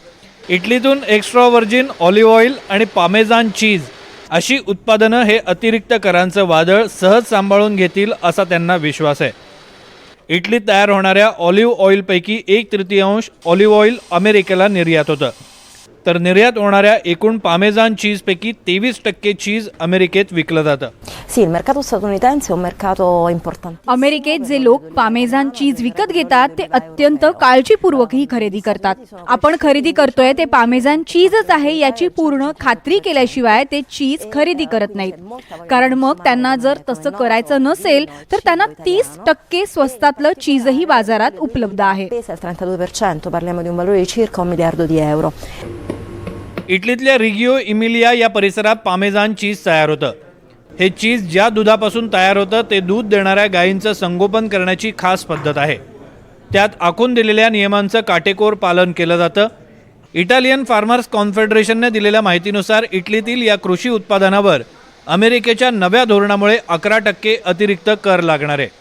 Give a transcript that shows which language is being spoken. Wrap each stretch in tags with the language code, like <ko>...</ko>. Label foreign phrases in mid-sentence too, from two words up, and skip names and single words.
<mr>इटलीतून</mr> <en>extra virgin olive oil</en> <mr>आणि</mr> <en>Parmesan cheese</en> <mr>अशी उत्पादनं हे अतिरिक्त करांचं वादळ सहज सांभाळून घेतील असा त्यांना विश्वास आहे. इटलीत तयार होणाऱ्या</mr> <en>olive oilपैकी</en> <mr>1/3</mr> <en>olive oil</en> <mr>अमेरिकेला निर्यात होतं, तर निर्यात होणाऱ्या एकूण</mr> <en>Parmesan cheeseपैकी</en> <mr>23% चीज अमेरिकेत विकलं जातं.</mr> <it>Sì, il mercato statunitense è un mercato importante.</it> <mr>अमेरिकेत जे लोक</mr> <en>Parmesan cheese</en> <mr>विकत घेतात ते अत्यंत काळजीपूर्वक ही खरेदी करतात. आपण खरेदी करतोय ते</mr> <en>Parmesan cheeseच</en> <mr>आहे याची पूर्ण खात्री केल्याशिवाय ते चीज खरेदी करत नाहीत. कारण मग त्यांना जर तसं करायचं नसेल तर त्यांना 30% स्वस्तातलं चीजही बाजारात उपलब्ध आहे.</mr> <it>Pesa il 32%, parliamo di un valore di circa 1 miliardo di euro.</it> <mr>इटलीतल्या रिगिओ इमिलिया या परिसरात</mr> <en>Parmesan cheese</en> <mr>तयार होतं. हे चीज ज्या दुधापासून तयार होतं ते दूध देणाऱ्या गायींचं संगोपन करण्याची खास पद्धत आहे. त्यात आखून दिलेल्या नियमांचं काटेकोर पालन केलं जातं. इटालियन फार्मर्स कॉन्फेडरेशनने दिलेल्या माहितीनुसार इटलीतील या कृषी उत्पादनावर अमेरिकेच्या नव्या धोरणामुळे 11% अतिरिक्त कर लागणार आहे.</mr>